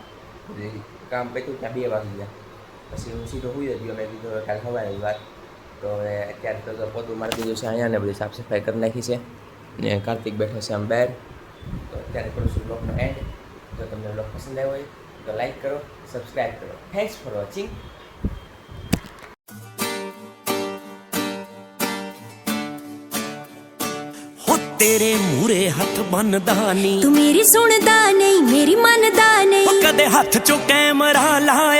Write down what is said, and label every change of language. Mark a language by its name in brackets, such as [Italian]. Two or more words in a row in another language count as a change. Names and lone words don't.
[Gujarati] બધી કામ પત્યું ત્યાં 2 વાગી ગયા. પછી હું સીધો હોઈ ગયો. મેં કીધું કાલે સવારે વાત. તો હવે અત્યારે તો પોતું મારી દીધું છે અહીંયા ને બધી સાફ સફાઈ કરી નાખી છે ને. કાર્તિક બેઠો છે આમ બહાર. તો અત્યારે કરું છું બ્લોગનો એન્ડ. જો તમને બ્લોગ પસંદ આવ્યો હોય તો લાઈક કરો, સબસ્ક્રાઈબ કરો. [English] thanks for watching. [Punjabi] ਹੋ ਤੇਰੇ ਮੂਰੇ ਹੱਥ ਬਣਦਾ ਨੀ, ਤੂੰ ਮੇਰੀ ਸੁਣਦਾ ਨਹੀਂ ਮੇਰੀ ਮੰਨਦਾ ਨਹੀਂ, ਕਦੇ ਹੱਥ ਚੋਂ ਕੈਮਰਾ ਲਾਇਆ।